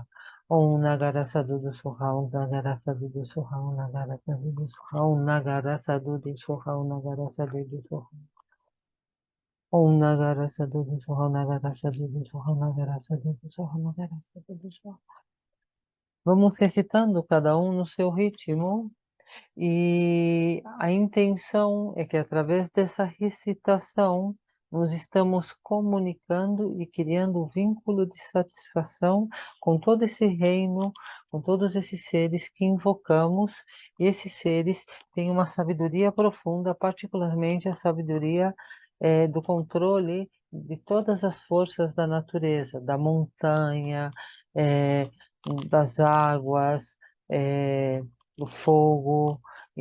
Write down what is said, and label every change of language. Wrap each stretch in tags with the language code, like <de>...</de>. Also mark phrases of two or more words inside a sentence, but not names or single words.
<sa>Om Nagara Sadhu Soha. Om Nagara Sadhu Soha. Om Nagara Sadhu Soha. Om Nagara Sadhu Soha. Om Nagara Sadhu Soha. Om Nagara Sadhu Soha. Om Nagara Sadhu Soha. Om Nagara Sadhu Soha. Om Nagara Sadhu Soha.</sa> <pt>Vamos recitando cada um no seu ritmo. E a intenção é que através dessa recitação nós estamos comunicando e criando um vínculo de satisfação com todo esse reino, com todos esses seres que invocamos, e esses seres têm uma sabedoria profunda, particularmente a sabedoria do controle de todas as forças da natureza, da montanha, das águas, do fogo.</pt>